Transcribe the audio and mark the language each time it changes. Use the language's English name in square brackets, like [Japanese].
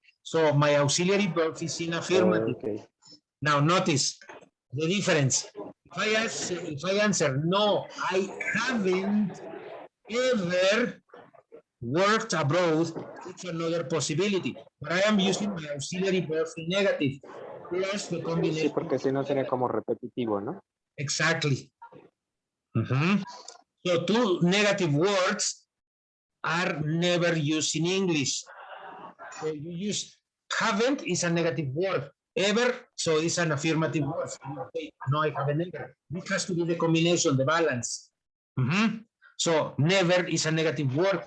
[English] So my auxiliary verb is in affirmative. Okay. Now notice the difference. If I answer no, I haven't ever worked abroad, it's another possibility. But I am using my auxiliary verb in negative plus the combination. [Spanish] Sí, porque si no sería como repetitivo, ¿no? [English] Exactly. So two negative words are never used in English. So you use haven't is a negative word. Ever, so it's an affirmative word. No, I haven't ever. It has to be the combination, the balance. So never is a negative word.